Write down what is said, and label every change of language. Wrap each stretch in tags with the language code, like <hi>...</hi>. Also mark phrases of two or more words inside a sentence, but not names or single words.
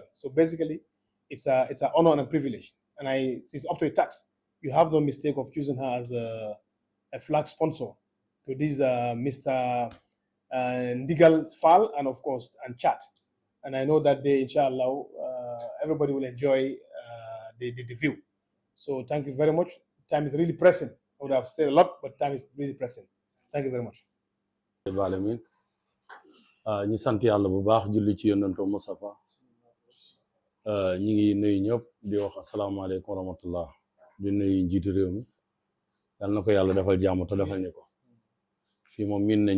<en>So basically it's an honor and a privilege. And since up to a tax, you have no mistake of choosing her as a flag sponsor to this Mr. Ndigal Fall and of course and Chat. And I know that day, inshallah, everybody will enjoy the view. So thank you very much. Time is really pressing. I would have said a lot, but time is really pressing. Thank you very much.</en> <wo>ñu sant yàlla bu baax julli ci yonentou Mustafa ñi ngi nuyu ñëpp di wax</wo> <ar>asalaamaaleykum wa rahmatullah</ar> <wo>di nuyu njiitu réew mi yal na ko yàlla defal jàmm te defal ñu ko fii moom miin nañ</wo>